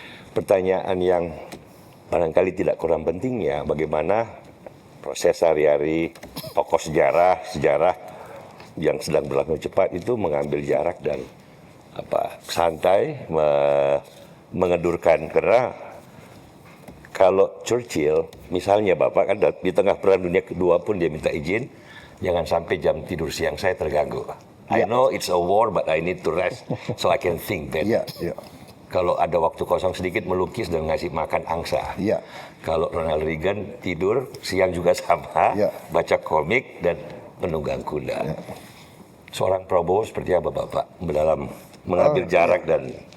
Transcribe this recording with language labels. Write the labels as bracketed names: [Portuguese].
[Indonesian] Pertanyaan yang barangkali tidak kurang pentingnya bagaimana proses sehari-hari tokoh sejarah yang sedang berlangsung cepat itu mengambil jarak dan santai mengedurkan karena kalau Churchill misalnya Bapak kan di tengah perang dunia kedua pun dia minta izin jangan sampai jam tidur siang saya terganggu. [English] I know it's a war but I need to rest so I can think better. [Indonesian] Iya, iya. Kalau ada waktu kosong sedikit melukis dan ngasih makan angsa. Iya. Kalau Ronald Reagan tidur siang juga sama, Iya. baca komik dan menunggang kuda. Iya. Seorang Prabowo seperti apa Bapak dalam mengambil jarak dan